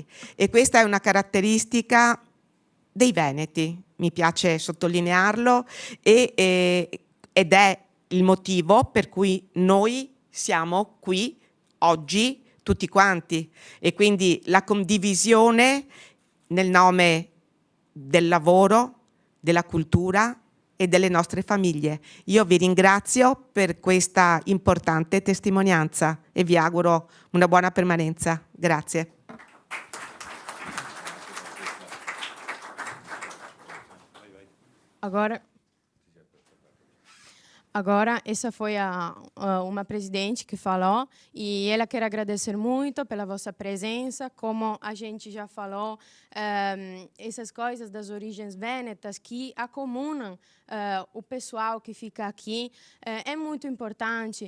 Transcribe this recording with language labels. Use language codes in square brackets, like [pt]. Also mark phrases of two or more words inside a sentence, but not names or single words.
[it] E questa è una caratteristica dei veneti, mi piace sottolinearlo, ed è il motivo per cui noi siamo qui oggi tutti quanti, e quindi la condivisione nel nome del lavoro, della cultura e delle nostre famiglie. Io vi ringrazio per questa importante testimonianza e vi auguro una buona permanenza. Grazie. [pt] Agora, essa foi uma presidente que falou, e ela quer agradecer muito pela vossa presença, como a gente já falou, essas coisas das origens vênetas que acomunam o pessoal que fica aqui, é muito importante.